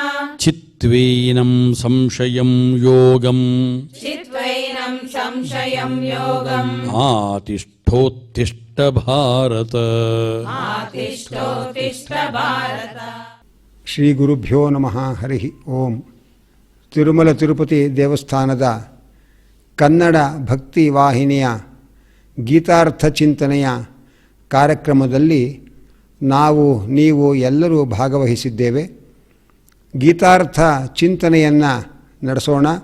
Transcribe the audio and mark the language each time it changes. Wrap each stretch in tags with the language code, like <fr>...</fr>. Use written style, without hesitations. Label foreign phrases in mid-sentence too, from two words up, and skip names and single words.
<sa>चित्त्वैनं संशयं योगम् चित्वैनं संशयं योगम् आतिष्ठोत्तिष्ठ भारत आतिष्ठोत्तिष्ठ भारत ಶ್ರೀ ಗುರುಭ್ಯೋ ನಮಃ ಹರಿ ಓಂ.</sa> <kn>ತಿರುಮಲ ತಿರುಪತಿ ದೇವಸ್ಥಾನದ ಕನ್ನಡ ಭಕ್ತಿ ವಾಹಿನಿಯ ಗೀತಾರ್ಥ ಚಿಂತನೆಯ ಕಾರ್ಯಕ್ರಮದಲ್ಲಿ ನೀವು ಎಲ್ಲರೂ ಭಾಗವಹಿಸಿದ್ದೇವೆ. ಗೀತಾರ್ಥ ಚಿಂತನೆಯನ್ನು ನಡೆಸೋಣ.</kn>